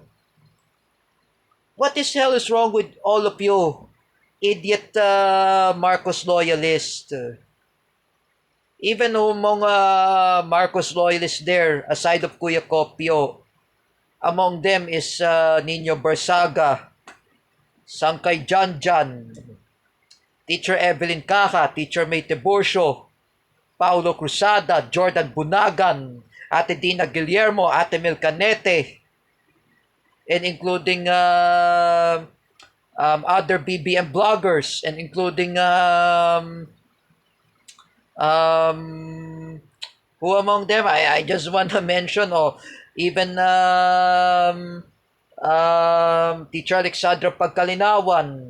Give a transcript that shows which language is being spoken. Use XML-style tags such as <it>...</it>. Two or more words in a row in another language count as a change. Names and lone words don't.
<en>What is hell is wrong with all of you? Idiot Marcos loyalist. Even among Marcos loyalists there, aside of Kuya Kopio, among them is Nino Barsaga, Sangkay Janjan, Teacher Evelyn Caja, Teacher May Tiburcio, Paulo Cruzada, Jordan Bunagan, Ate Dina Guillermo, Ate Mil Canete, and including other BBM bloggers, and including who among them I just want to mention, even Teacher Alexandra Pagkalinawan.</en>